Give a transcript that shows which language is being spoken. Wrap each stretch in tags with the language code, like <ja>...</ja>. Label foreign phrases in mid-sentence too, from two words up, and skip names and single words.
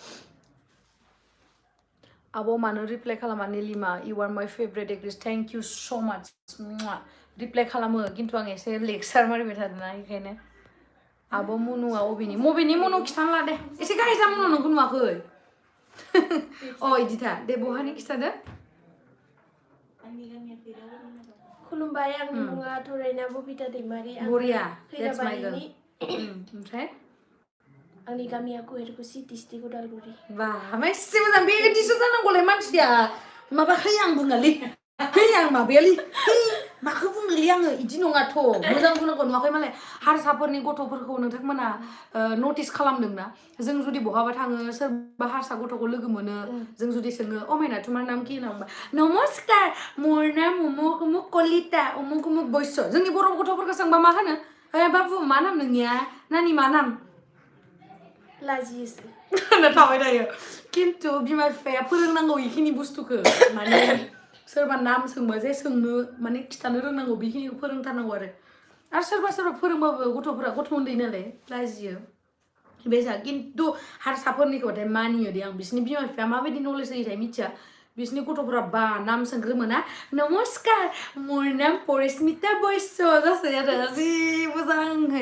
<brx>आब' मानो रिप्लाय खालामा निलिमा</brx> <en>you are my favourite actress thank you so much</en> <brx>रिप्लाय खालामो खिन्थु आं एसे लेक्सार मारिबाय थादोंना बेखायनो आब' मुनुआ अबेनि मुनु खिथाना ला दे एसे गाहाय जा मुनु नोंखौ नुवाखै अ इदिथा दे बहानि खिथादो आंनि गामिया फैदावोमोन आरो खुलुमबाय आंनि मुङा थरायना बबिता दैमारि बरिया</brx> <en>that's my girl</en> <brx>खैराबारिनि ओमफ्राय आंनि गामिया कुवेरकुसि डिस्ट्रिक्ट उदालगुरि बा मासे मोजां बेबायदिसो जानांगौलाय मानसिया माबा है आं बुङालै है आं माबायालै है माखौ बुङोलै आङो इदि नङाथ' मोजां बुंनांगौ नुवाखै मालाय हारसाफोरनि गथ'फोरखौ नोंथांमोना नटिस खालामदोंना जों जुदि बहाबा थाङो सोरबा हारसा गथ'खौ लोगो मोनो जों जुदि सोङो अ माइना</brx> <as>তোমাৰ নাম কি নাম নমস্কাৰ মোৰ নাম অমুক অমুক কলিতা অমুক অমুক বৈশ্য</as> <brx>जोंनि बर' गथ'फोरखौ सोंबा मा होनो ए बाबु मा नाम नोंनिया नानि मा नाम लाजियोसो होनना थाबाय थायो खिन्थु बिमा बिफाया फोरोंनांगौ इखिनि बुस्थुखौ माने सोरबा नाम सोंबा जे सोंनो माने खिथानो रोंनांगौ बेखिनिखौ फोरोंथारनांगौ आरो सोरबा फोरोंबाबो गथ'फोरा गथ' उन्दै नालाय लाजियो बेसा खिन्थु हारसाफोरनिखौबाथाय मानियो दे आं बिसोरनि बिमा बिफाया माबायदि नलेज होयोथाय मिथिया बिसोरनि गथ'फोरा बा नाम सोंग्रोमोना</brx> <as>নমস্কাৰ মোৰ নাম পৰিস্মিতা বৈশ্য</as> <brx>जासै आरो जि मोजांहै</brx>